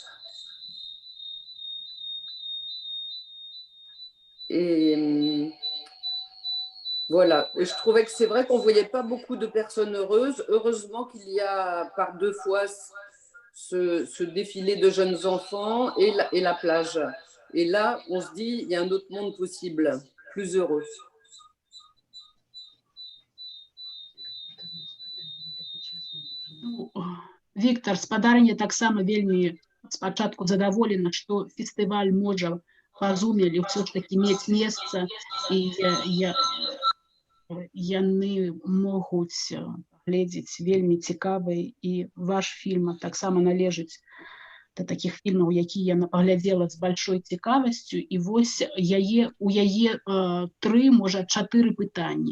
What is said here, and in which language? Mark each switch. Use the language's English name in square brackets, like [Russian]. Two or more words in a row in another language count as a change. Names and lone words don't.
[French] Et voilà, et je trouvais que c'est vrai qu'on ne voyait pas beaucoup de personnes heureuses. Heureusement qu'il y a par 2 fois ce défilé de jeunes enfants et la plage. Et là, on se dit, il y a un autre monde possible, plus heureux. [Belarusian] Ну, Віктор, спадарня таксама вельмі спачатку задаволена, што фестываль можа па зумелі ўсё ж такі мець месца, і яны могуць глядзець вельмі цікавы, і ваш фільм таксама належыць да такіх фільмаў, якія я паглядзела з большой цікавасцю, і вось у яе 3, можа 4 пытанні.